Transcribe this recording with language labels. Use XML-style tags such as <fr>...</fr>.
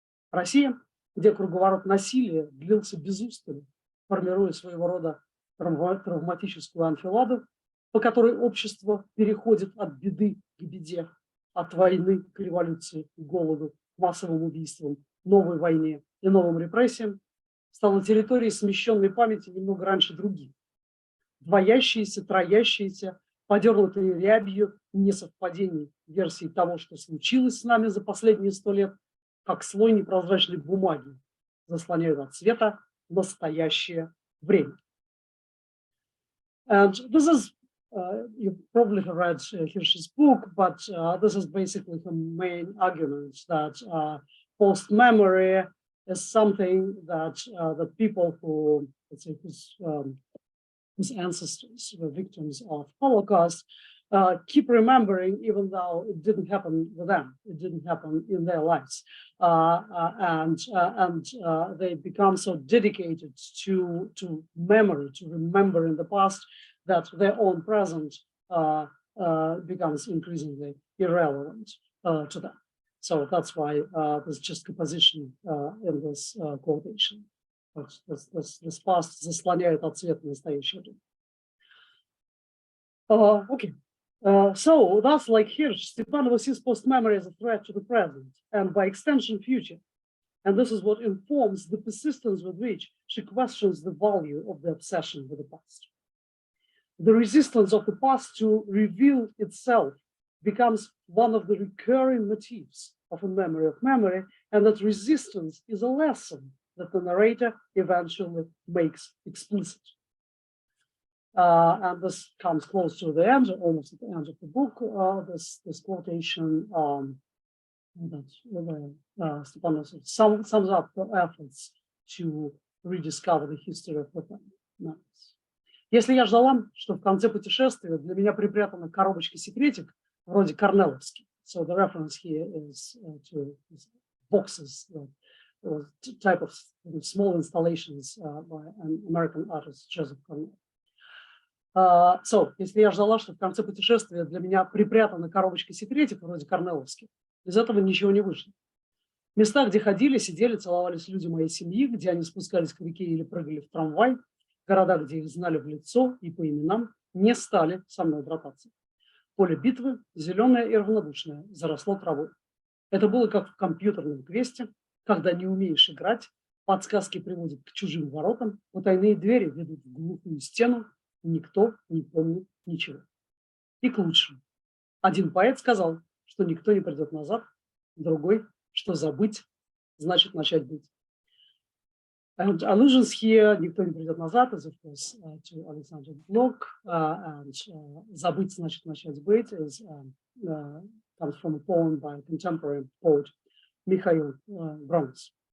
<ru>Россия, где круговорот насилия длился без устали, формируя своего рода травматическую анфиладу, по которой общество переходит от беды к беде, от войны к революции, к голоду, массовым убийствам, новой войне и новым репрессиям, стала территорией смещенной памяти немного раньше других. Двоящиеся, троящиеся, подернутые рябью несовпадений версий того, что случилось с нами за последние 100 лет, как слой непрозрачной бумаги, заслоняют от света настоящее время.</ru> <en>And this is, you probably have read Hirsch's book, but this is basically the main argument that post-memory is something that that people who, let's say, whose ancestors were victims of Holocaust keep remembering, even though it didn't happen with them, it didn't happen in their lives, and they become so dedicated to memory, to remembering the past, that their own present becomes increasingly irrelevant to them. So that's why there's just composition in this quotation. This past</en> <ru>заслоняет от света настоящее время.</ru> <en>Okay. So thus, like Hirsch, Stepanova sees post-memory as a threat to the present and by extension future. And this is what informs the persistence with which she questions the value of the obsession with the past. The resistance of the past to reveal itself becomes one of the recurring motifs of a memory of memory, and that resistance is a lesson that the narrator eventually makes explicit. And this comes close to the end, almost at the end of the book, this quotation that Stepanova sums up the efforts to rediscover the history of the family.</en> <ru>Если я ждала, что в конце путешествия для меня припрятана коробочка-секретик вроде корнеловских,</ru> <en>so the reference here is to boxes, type of small installations by an American artist, Joseph Cornell.</en> <ru>So, если я ждала, что в конце путешествия для меня припрятана коробочка-секретик вроде корнеловских, из этого ничего не вышло. Места, где ходили, сидели, целовались люди моей семьи, где они спускались к реке или прыгали в трамвай, города, где их знали в лицо и по именам, не стали со мной брататься. Поле битвы, зеленое и равнодушное, заросло травой. Это было как в компьютерном квесте, когда не умеешь играть, подсказки приводят к чужим воротам, потайные двери ведут в глухую стену, никто не помнит ничего. И к лучшему. Один поэт сказал, что никто не придет назад, другой, что забыть значит начать быть.</ru> <en>And allusions here,</en> <ru>никто не придет назад,</ru> <en>is of course to Alexander Blok, and</en> <ru>забыть значит начать быть</ru> <en>is comes from a poem by a contemporary poet Mikhail Brons.</en>